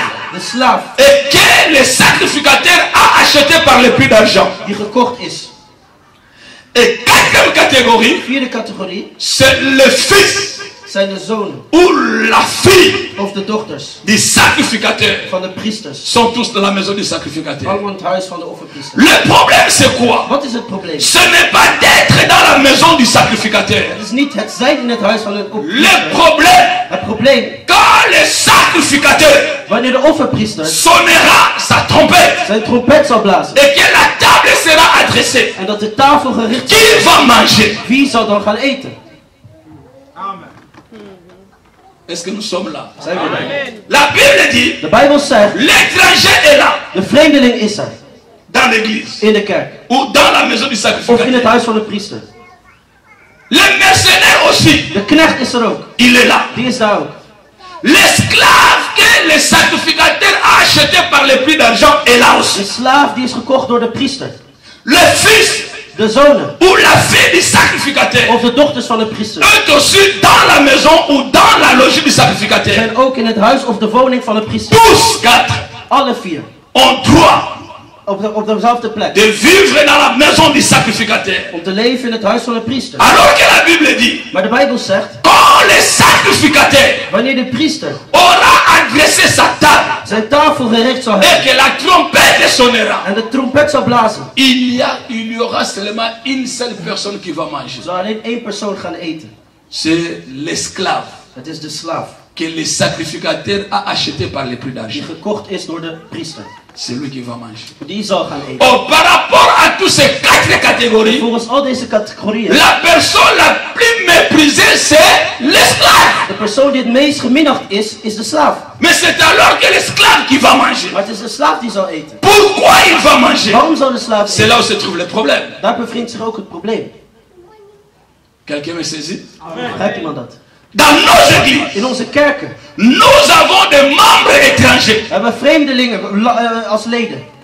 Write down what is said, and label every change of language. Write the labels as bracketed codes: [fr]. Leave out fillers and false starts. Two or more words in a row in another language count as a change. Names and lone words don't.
[nl] de slaaf [fr] et que le sacrificateur a acheté par le prix d'argent. [nl] die gekocht is. [fr] Et quatrième catégorie, [nl] Vierde categorie [fr] c'est le fils [nl] zijn de zonen [fr] ou la fille [nl] of de dochters [fr] du sacrificateur. [nl] van de priesters. [fr] Sont tous dans la maison du sacrificateur. [nl] Allemaal in het huis van de offerpriester. [fr] Le problème c'est quoi? [nl] Wat is het probleem? [fr] Ce n'est pas d'être dans la maison du sacrificateur. [nl] Het is niet het zijn in het huis van een [fr] Le [nl] offerpriester. [fr] problème, [nl] Het probleem, [fr] quand le sacrificateur [nl] wanneer de offerpriester [fr] sonnera sa trompette [nl] zijn trompet zal blazen [fr] et que la table sera adressée, [nl] en dat de tafel gericht is, [fr] qui va manger? [nl] wie zal dan gaan eten? [fr] Est-ce que nous sommes là? [nl] Zijn we er? [fr] La Bible dit, [nl] De Bijbel zegt, [fr] l'étranger est là, [nl] de vreemdeling is er. [fr] dans l'église, [nl] In de kerk. [fr] ou dans la maison du [nl] Of in het [fr] sacrificateur. [nl] huis van de priester. [fr] Le mercenaire aussi, [nl] De knecht is er ook. [fr] il est là. [nl] Die is daar ook. [fr] L'esclave que le sacrificateur a acheté par le prix d'argent est là [nl] De [fr] aussi. [nl] slaaf die is gekocht door de priester. [fr] Le fils [nl] De zonen. [fr] ou la fille du sacrificateur [nl] Of de dochters van de priester. [fr] est aussi dans la maison ou dans la logis du sacrificateur. [nl] Zijn ook in het huis of de woning van de priester. [fr] Tous quatre [nl] Alle vier. [fr] ont droit [nl] Op dezelfde plek. [fr] de vivre dans la maison du sacrificateur. [nl] Om te leven in het huis van de priester. [fr] Alors que la Bible dit, [nl] Maar de Bijbel zegt, [fr] quand le sacrificateur [nl] wanneer de priester [fr] aura adressé sa table [nl] zijn tafel gericht zal hebben [fr] et que la trompette sonnera, [nl] en de trompet zal blazen, [fr] il y aura seulement une seule personne qui va manger. [nl] zal alleen één persoon gaan eten. [fr] C'est l'esclave [nl] Het is de slaaf [fr] que le sacrificateur a acheté par le prix [nl] die [fr] d'argent. [nl] gekocht is door de priester. [fr] C'est lui qui va manger. [nl] Die zal gaan eten. [fr] Oh, par rapport à toutes ces quatre catégories, [nl] Volgens al deze categorieën, [fr] la personne la plus méprisée, c'est l'esclave. [nl] de persoon die het meest geminacht is de slaaf. [fr] Mais c'est alors que l'esclave qui va manger. [nl] Maar het is de slaaf die zal eten. [fr] Pourquoi il va manger? [nl] Waarom zal de slaaf [fr] C'est [nl] eten? [fr] là où se trouve le problème. [nl] Daar bevindt zich ook het probleem. [fr] Quelqu'un me saisit? [nl] Begrijpt iemand dat? [fr] Dans nos églises, [nl] In onze kerken [fr] nous avons des membres étrangers. [nl] hebben we vreemdelingen als leden.